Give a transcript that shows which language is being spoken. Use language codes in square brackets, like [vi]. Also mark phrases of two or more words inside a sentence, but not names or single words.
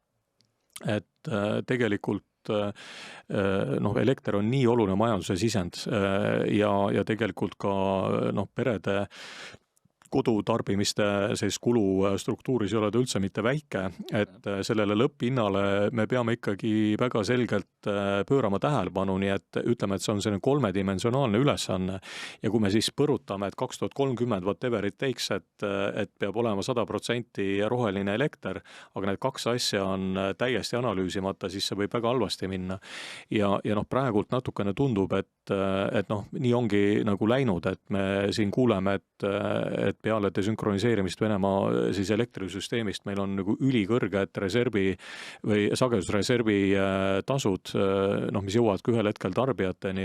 [et] Et tegelikult elekter on nii oluline majanduse sisend ja tegelikult ka perede kodutarbimiste kulu struktuuris ei ole ta üldse mitte väike, et sellele lõpphinnale me peame ikkagi väga selgelt pöörama tähelepanu, nii et ütleme, et see on selline kolmedimensionaalne ülesanne ja kui me siis põrutame, et 2030 [en] whatever it takes, [et] et peab olema 100% roheline elekter, aga need kaks asja on täiesti analüüsimata, siis see võib väga halvasti minna. Ja praegult natukene tundub, et nii ongi nagu läinud, et me siin kuuleme, et peale desünkroniseerimist Venemaa siis elektrisüsteemist meil on nagu ülikõrged reservi või sagedusreservi tasud, mis jõuavad ühel hetkel tarbijateni.